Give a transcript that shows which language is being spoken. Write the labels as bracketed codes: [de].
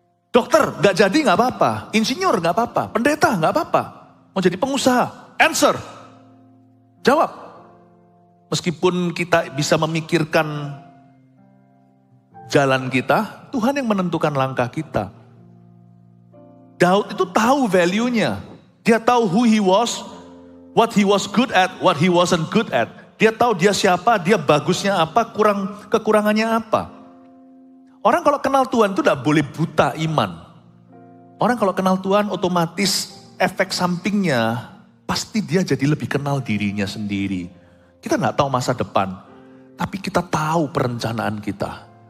[id] Dokter gak jadi gak apa-apa. Insinyur gak apa-apa. Pendeta gak apa-apa. Mau jadi pengusaha. Answer. Jawab. Meskipun kita bisa memikirkan jalan kita, Tuhan yang menentukan langkah kita. Daud itu tahu value-nya. Dia tahu [en] who he was, what he was good at, what he wasn't good at. [id] Dia tahu dia siapa, dia bagusnya apa, kekurangannya apa. Orang kalau kenal Tuhan itu tidak boleh buta iman. Orang kalau kenal Tuhan otomatis efek sampingnya pasti dia jadi lebih kenal dirinya sendiri. Kita nggak tahu masa depan, tapi kita tahu perencanaan kita.